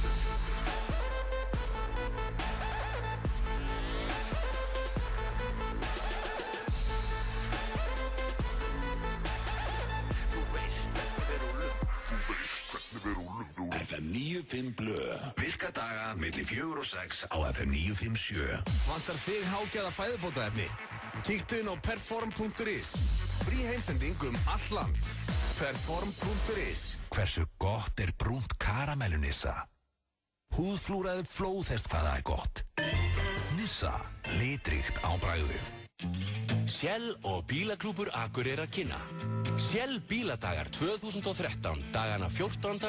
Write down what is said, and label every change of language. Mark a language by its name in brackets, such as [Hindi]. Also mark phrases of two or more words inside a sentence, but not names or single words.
[Icelandic] Þú veist hvernig við rúlum. Þú veist hvernig við rúlum. FM 95 blöð. Virka daga milli 4 og 6 á FM 957. Vantar þig hágæða fæðubótaefni? Kíktu inn á perform.is. Frí heimsending all land. Perform.is. Hversu gott er brúnt karamellu Nissa? Húðflúraði flóðhest hvaða er gott. Nissa, litríkt á bragðið. Shell og Bílaklúbbur Akureyrar kynna. Shell bíladagar 2013, dagana 14.